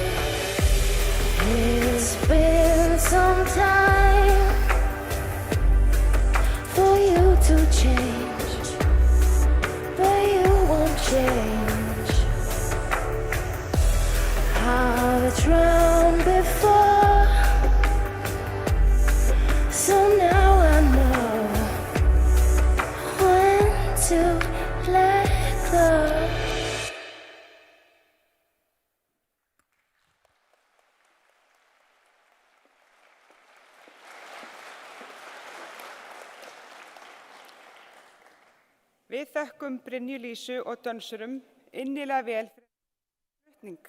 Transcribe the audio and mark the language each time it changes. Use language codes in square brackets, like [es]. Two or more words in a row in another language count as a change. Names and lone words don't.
[en] It's been some time for you to change, but you won't change. I've drowned before, so now I know when to let go. [is] Við þökkum Brynju Lísu og dönsurum innilega vel fyrir flutning.